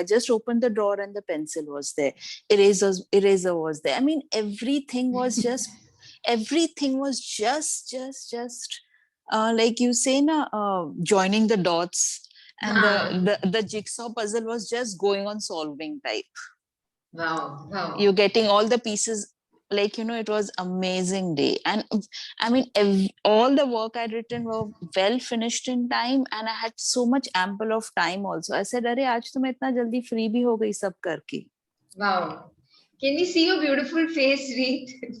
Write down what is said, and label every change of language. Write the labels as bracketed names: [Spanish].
[English] I just opened the drawer and the pencil was there. Eraser was there. I mean, everything was just like you say na, joining the dots, and the jigsaw puzzle was just going on solving type. Wow. You're getting all the pieces, like, it was amazing day. And I mean, all the work I'd written were well finished in time, and I had so much ample of time also. I said, [Hindi] अरे आज तो मैं इतना जल्दी free भी हो गई सब करके. [English] Wow. Can we see your beautiful face, Reet?